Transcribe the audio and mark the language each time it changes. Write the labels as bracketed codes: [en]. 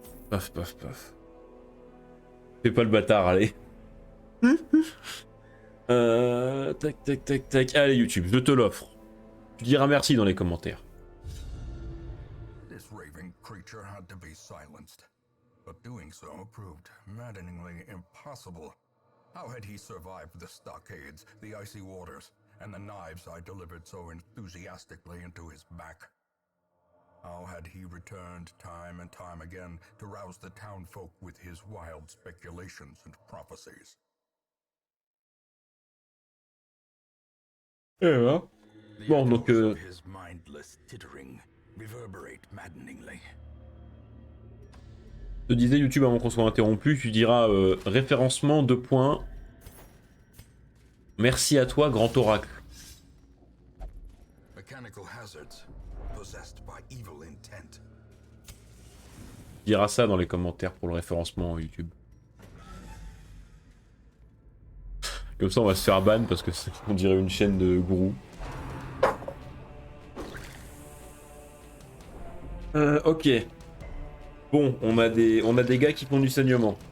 [fr] Paf. Fais pas le bâtard, allez. Tac. Allez YouTube, je te l'offre. Tu diras merci dans les commentaires. [en] This raving creature had to be silenced, but doing so proved maddeningly impossible. How had he survived the stockades, the icy waters, and the knives I delivered so enthusiastically into his back? How had he returned time and time again to rouse the townfolk with his wild speculations and prophecies? [fr] Bon, donc [en] his mindless tittering reverberate maddeningly. [fr] je te disais YouTube avant qu'on soit interrompu, tu diras référencement 2 points. Merci à toi, grand oracle. [en] Mechanical hazards possessed by evil intent. [fr] Tu diras ça dans les commentaires pour le référencement YouTube. Comme ça on va se faire ban parce que on dirait une chaîne de gourous. Ok. Bon, on a des gars qui font du saignement.